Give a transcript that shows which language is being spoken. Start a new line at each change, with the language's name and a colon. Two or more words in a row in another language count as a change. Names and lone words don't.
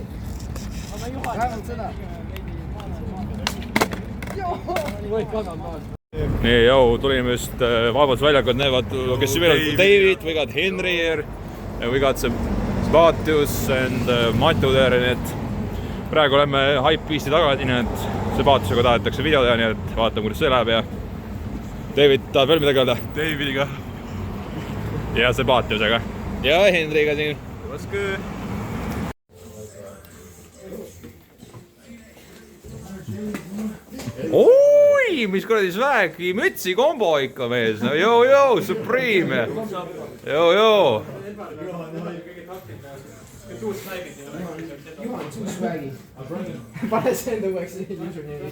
Estonian: Vähemalt seda! Nii, tulime just Vabadusväljakut, näevad, kes siin veel on,
English: David, we got Henry here, we got Sebatius and Matu there,
Estonian: nii et praegu oleme Hypebeasti tagasi, nii et Sebatiusega tahetakse video teha, nii et vaatame, kuidas see läheb ja David tahab veel midagi öelda? Davidiga. Ja Sebatiusega. Ja Henryga siin.
English: What's good?
Estonian: Oi, mis kuradi svägi, mütsi kombo ikka mees, no joo, Supreme. Joo. Pane see enda uueks liisuni.